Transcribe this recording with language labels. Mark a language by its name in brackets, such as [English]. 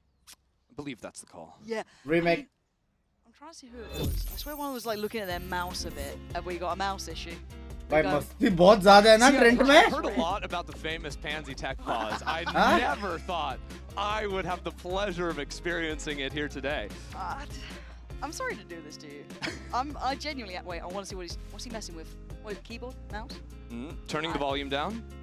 [English] I believe that's the call. Yeah. Remake. I'm trying to see who it was. I swear one was like looking at their mouse a bit. Have we got a mouse issue? [Hindi] भाई मस्ती बहुत ज़्यादा है ना Trent में. [English] I heard a lot about the famous Pansy Tech pause. I never thought I would have the pleasure of experiencing it here today. I'm sorry to do this to you. I genuinely wait. I want to see what's he messing with. What is it, keyboard, mouse? Turning the volume down.